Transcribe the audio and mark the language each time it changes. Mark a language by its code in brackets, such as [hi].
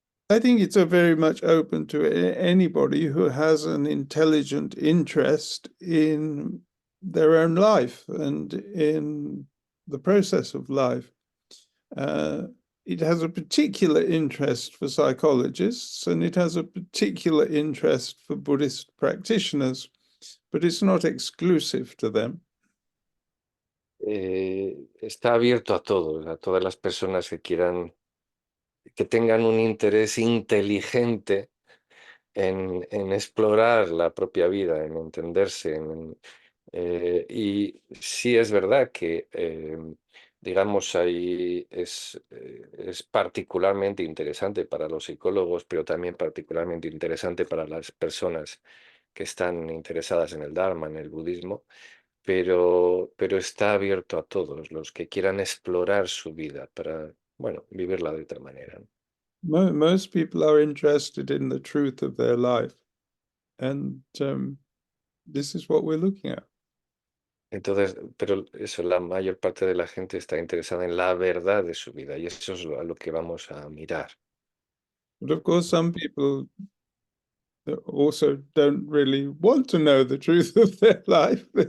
[en] I think it's a very much open to anybody who has an intelligent interest in their own life and in the process of life. It has a particular interest for psychologists, and it has a particular interest for Buddhist practitioners, but it's not exclusive to them. [es] Está abierto a todos, a todas las personas que tengan un interés inteligente en explorar la propia vida, en entenderse. Y sí es verdad que, digamos, ahí es particularmente interesante para los psicólogos, pero también particularmente interesante para las personas que están interesadas en el Dharma, en el budismo, pero está abierto a todos los que quieran explorar su vida para, bueno, vivirla de otra manera, ¿no? [en] Most people are interested in the truth of their life, and this is what we're looking at. [es] Entonces, pero eso, la mayor parte de la gente está interesada en la verdad de su vida y eso es a lo que vamos a mirar. [en] But of course, some people also don't really want to know the truth of their life.